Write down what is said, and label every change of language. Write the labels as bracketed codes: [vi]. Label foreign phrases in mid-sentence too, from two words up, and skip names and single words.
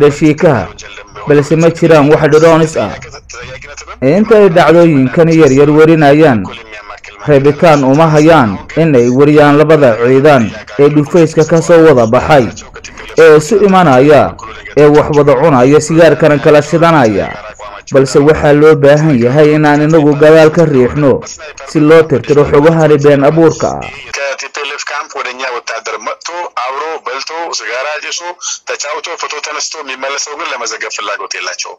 [so] dhashiikaha balse ma jiraan wax drones ah inta ay dhacdooyinkan yar warinayaan reebitaan uma hayaan inay wariyaan labada ciidan ee dhufayska ka soo wada baxay ee isu imanaya ee wax wada cunaya sigaarkana kala shidanaya balse waxaa loo baahan yahay inaan inagu gadaal ka riixno si loo tirtiro xogaha been abuurka ah [am] TPLF camp ወደኛ ወታደር መጥቶ አብሮ በልቶ ሲጋራ ጭሶ ተጫውቶ ፎቶ ተነስቶ የሚመለሰው ግን ለመዘገብ ፍላጎት የላቸው